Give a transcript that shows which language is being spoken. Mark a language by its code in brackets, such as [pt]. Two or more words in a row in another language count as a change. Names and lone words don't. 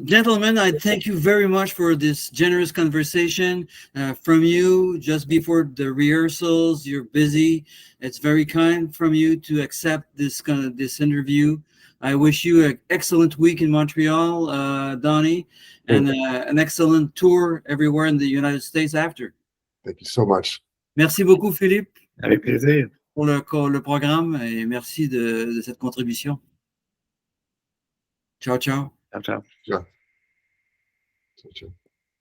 [en] Gentlemen, I thank you very much for this generous conversation from you just before the rehearsals. You're busy. It's very kind from you to accept this interview. I wish you an excellent week in Montreal, Donny, and an excellent tour everywhere in the United States after. Thank you so much. [fr] Merci beaucoup, Philippe. Avec plaisir. Pour le programme et merci de cette contribution. [it] Ciao, ciao. Ciao, ciao. Yeah. Ciao, ciao.